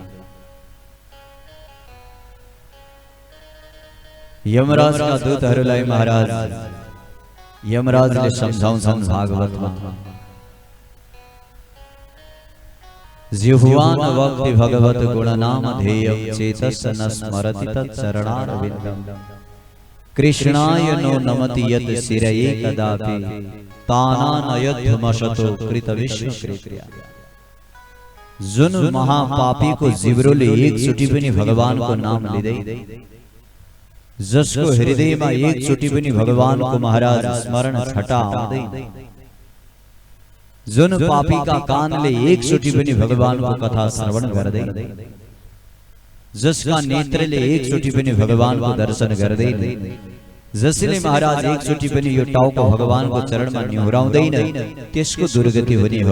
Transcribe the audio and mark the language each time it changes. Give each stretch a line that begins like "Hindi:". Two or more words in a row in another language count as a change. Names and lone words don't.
Nepali: यमराजका दूतहरूलाई महाराज यमराजले सम्झाउँछन् भागवतमा,
Sanskrit: जिह्वान वक्ति भगवत गुणनाम ध्येयं चेतस्य न स्मरति तच्चरणारविन्दम् कृष्णाय नो नमति यत् शिरये कदापि तानानयध्वमशतो कृत विश्वकृत्या।
Nepali: जुन महापापी को जिब्रोले एकचोटि पनि भगवानको नाम लिँदै, जसको हृदयमा एकचोटि पनि भगवानको महाराज स्मरण छटा आउँदैन, जुन पापीका कानले एकचोटि पनि भगवानको कथा श्रवण गर्दैन, जसका नेत्रले एकचोटि पनि भगवानको दर्शन गर्दैन, जसले महाराज एकचोटि पनि यो टाउको भगवानको चरणमा निहुराउँदैन, त्यसको दुर्गति हुने हो।